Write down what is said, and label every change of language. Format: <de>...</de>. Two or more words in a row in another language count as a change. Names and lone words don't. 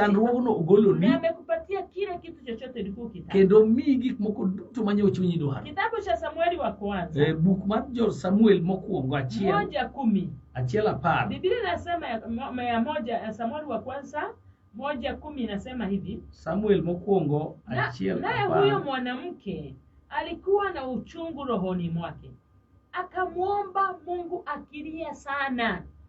<luo>chandruogno ogolo ni,</luo> <sw>na amekupatia kile kitu chochote ulikuwa ukitaka,</sw> <luo>kendo mi gik moko duto manyo chunyi dwaro.</luo> <sw>Kitabu cha Samueli wa kwanza,</sw> <luo>buk mar jo Samuel mokuongo 1:10. 1:10.</luo> <sw>Biblia inasema ya Samueli wa kwanza 1:10 inasema hivi.</sw> <luo>Samuel mokuongo 1:10.</luo> <sw>Naye huyo mwanamke alikuwa na uchungu rohoni mwake, akamwomba Mungu akilia sana.</sw>